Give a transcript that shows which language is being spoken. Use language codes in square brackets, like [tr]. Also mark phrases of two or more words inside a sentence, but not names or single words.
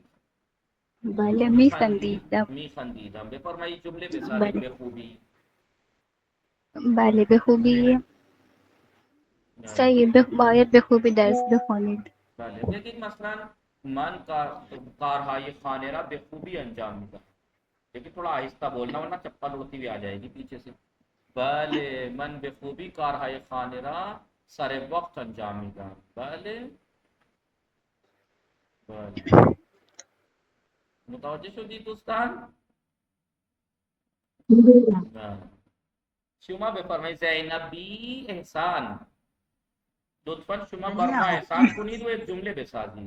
[fa] بله میخندیدم. میخندیدم. بفرمایید جمله بسازید به خوبی. بله به خوبی صحیح باید بخوبی درس بخوانید. بله بگید مثلا من کارهای خانه را بخوبی انجام میدم. [ur] لیکن تھوڑا آہستہ بولنا ورنہ چپل اڑتی ہوئی آ جائے گی پیچھے سے. [fa] بله من بخوبی کارهای خانه را سر وقت انجام میدم. بله بله متوجه شدید دوستان؟ بله. شما بفرمایید زینبی احسان لطفا شما بر ما احسان کنید و یک جمله بسازید.